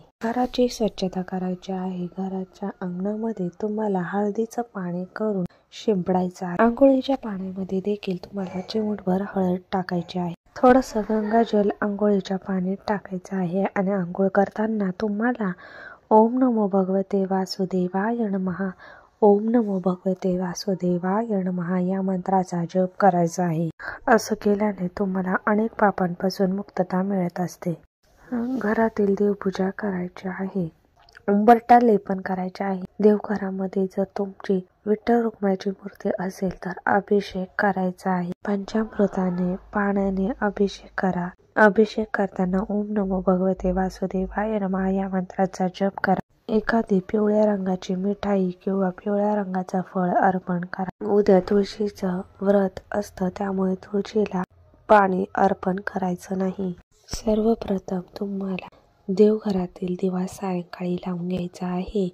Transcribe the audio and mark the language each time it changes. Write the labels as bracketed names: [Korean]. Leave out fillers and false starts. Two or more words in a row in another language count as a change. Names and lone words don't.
[Marathi] घराची स्वच्छता करायची आहे। घराच्या अंगणामध्ये तुम्हाला हळदीचं पाणी करून शिंपडायचं आहे। आंघोळीच्या पाण्यामध्ये देखील तुम्हाला चिमूटभर हळद टाकायची आहे। थोडंसं गंगाजल आंघोळीच्या पाण्यात टाकायचं आहे आणि आंघोळ करताना तुम्हाला [Sanskrit] ओम नमो भगवते वासुदेवाय नमः, ओम नमो भगवते वासुदेवाय नमः [Marathi] या मंत्राचा जप करायचा आहे। असं केल्याने तुम्हाला अनेक पापांपासून मुक्तता मिळत असते। घरातील देवपूजा करायची आहे। उंबरठा लेपन करायचे आहे। देवघरामध्ये जर तुमची विठ्ठल रुक्माईची मूर्ती असेल तर अभिषेक करायचा आहे। पंचामृताने पाण्याने अभिषेक करा। अभिषेक करताना [Sanskrit] ओम नमो भगवते वासुदेवाय नमः [Marathi] या मंत्राचा जप करा। एखादी पिवळ्या रंगाची मिठाई किंवा पिवळ्या रंगाचा फळ अर्पण करा। उद्या तुळशीचं व्रत असतं, त्यामुळे तुळशीला पाणी अर्पण करायचं नाही। सर्वप्रथम तुम्हाला देवघरातील दिवा सायंकाळी लावून घ्यायचा आहे।